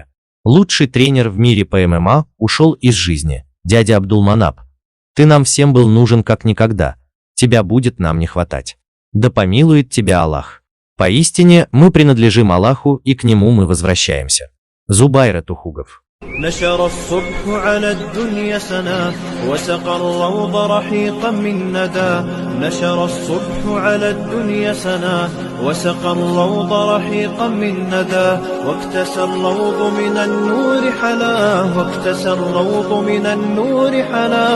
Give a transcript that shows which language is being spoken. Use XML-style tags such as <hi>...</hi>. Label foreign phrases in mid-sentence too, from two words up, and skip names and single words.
<ru>Лучший тренер в мире по ММА ушел из жизни. Дядя Абдулманап, ты нам всем был нужен как никогда. Тебя будет нам не хватать. Да помилует тебя Аллах. Поистине мы принадлежим Аллаху, и к нему мы возвращаемся. Зубайр Тухугов.</ru> <ar>نشر الصبح على الدنيا سنا وسقى الروض رحيقا من ندى. نشر الصبح على الدنيا سنا وسقى الروض رحيقا من ندى. واكتسى الروض من النور حلا واكتسى الروض من النور حلا.</ar>